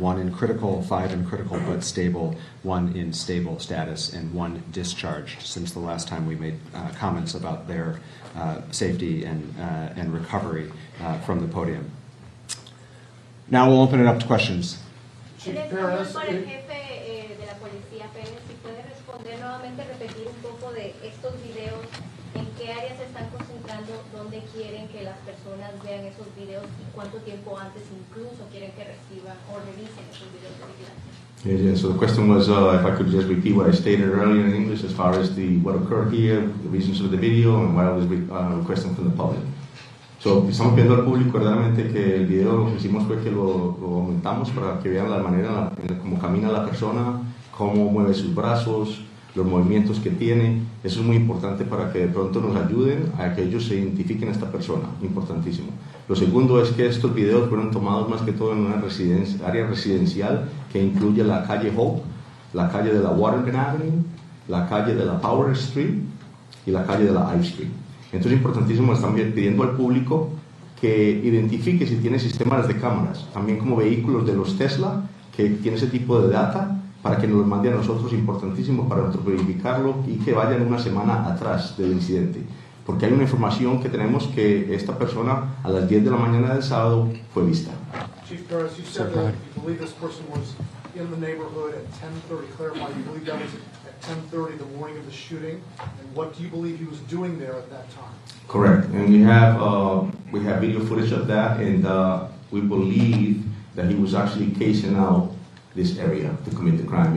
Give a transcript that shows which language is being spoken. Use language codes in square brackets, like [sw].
[en] 1 in critical, 5 in critical but stable, 1 in stable status, and 1 discharged since the last time we made comments about their safety and recovery from the podium. Now we'll open it up to questions. [es] En español, para el jefe de la policía, Pérez, si puede responder nuevamente, repetir un poco de estos videos qué áreas se están concentrando? ¿Dónde quieren que las personas vean esos videos? ¿Y cuánto tiempo antes incluso quieren que reciban o revisen esos videos de vigilancia? [en] Yeah, so the question was if I could just repeat what I stated earlier in English as far as what occurred here, the reasons for the video, and what I was requesting from the public. [es] So, estamos pidiendo al público verdaderamente que el video lo que hicimos fue que lo aumentamos para que vean la manera en cómo camina la persona, cómo mueve sus brazos, los movimientos que tiene. Eso es muy importante para que de pronto nos ayuden a que ellos se identifiquen a esta persona, importantísimo. Lo segundo es que estos videos fueron tomados más que todo en una área residencial que incluye la calle Hope, la calle de la Waterman Avenue, la calle de la Power Street y la calle de la I Street. Entonces es importantísimo, están pidiendo al público que identifique si tiene sistemas de cámaras, también como vehículos de los Tesla, que tiene ese tipo de data, para que nos lo mande a nosotros, importantísimo para nosotros verificarlo y que vayan una semana atrás del incidente. Porque hay una información que tenemos que esta persona a las 10 de la mañana del sábado fue vista. [en] Chief Perez, you said that you believe this person was in the neighborhood at 10:30. Clarify, you believe that was at 10:30 the morning of the shooting, and what do you believe he was doing there at that time? Correct, and we have video footage of that, and we believe that he was actually casing out this area to commit the crime.